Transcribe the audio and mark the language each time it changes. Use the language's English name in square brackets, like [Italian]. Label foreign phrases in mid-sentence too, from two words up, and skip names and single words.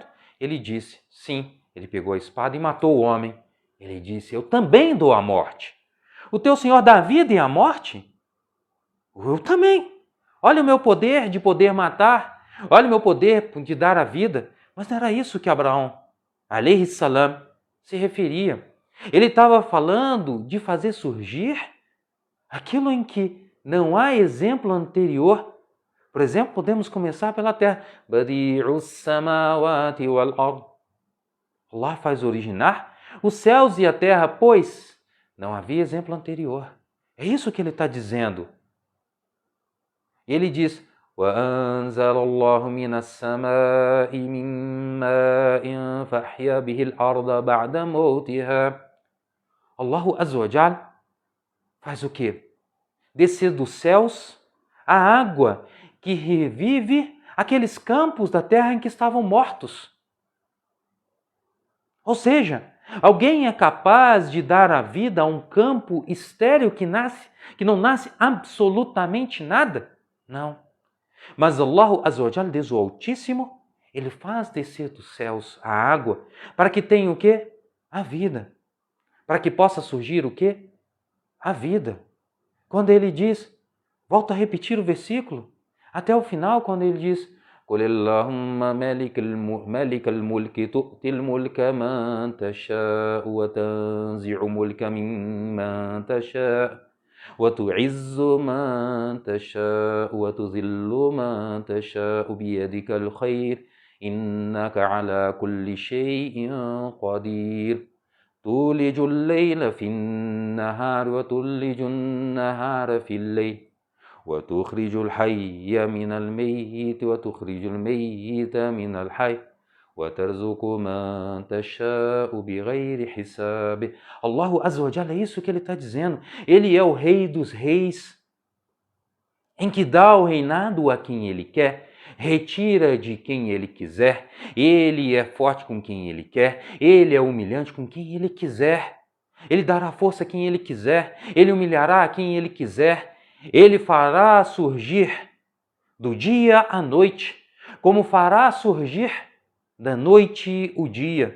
[Portuguese] Ele disse, sim. Ele pegou a espada e matou o homem. Ele disse, eu também dou a morte. O teu Senhor dá a vida e a morte? Eu também. Olha o meu poder de poder matar. Olha o meu poder de dar a vida. Mas não era isso que Abraão, [Arabic] عليه السلام, [Portuguese] se referia. Ele estava falando de fazer surgir aquilo em que não há exemplo anterior. Por exemplo, podemos começar pela terra. [Arabic] بديع السماوات والأرض. [Portuguese] Allah faz originar os céus e a terra, pois não havia exemplo anterior. É isso que ele está dizendo. Ele diz, [Arabic] وَأَنزَلَ اللَّهُ مِنَ السَّمَاءِ مِن مَّاءٍ فَأَحْيَا بِهِ الْأَرْضَ بَعْدَ مَوْتِهَا. الله عز وجل [Portuguese] faz o quê? Descer dos céus a água que revive aqueles campos da terra em que estavam mortos. Ou seja, alguém é capaz de dar a vida a um campo estéril que não nasce absolutamente nada? Não. [Arabic] Mas الله عز وجل, [Portuguese] Deus o Altíssimo, ele faz descer dos céus a água para que tenha o quê? A vida. Para que possa surgir o quê? A vida. Quando ele diz, volta a repetir o versículo, até o final, quando ele diz, [Arabic] قل اللهم مالك الملك تؤتي الملك من تشاء وتنزع الملك ممن تشاء وتعز من تشاء وتذل من تشاء بيدك الخير إنك على كل شيء قدير تولج الليل في النهار وتولج النهار في الليل وتخرج الحي من الميت وتخرج الميت من الحي وترزق من تشاء بغير حساب. الله عز وجل, [Portuguese] é isso que ele está dizendo. Ele é o rei dos reis, em que dá o reinado a quem ele quer, retira de quem ele quiser, ele é forte com quem ele quer, ele é humilhante com quem ele quiser, ele dará força a quem ele quiser, ele humilhará a quem ele quiser, ele fará surgir do dia à noite, como fará surgir da noite o dia.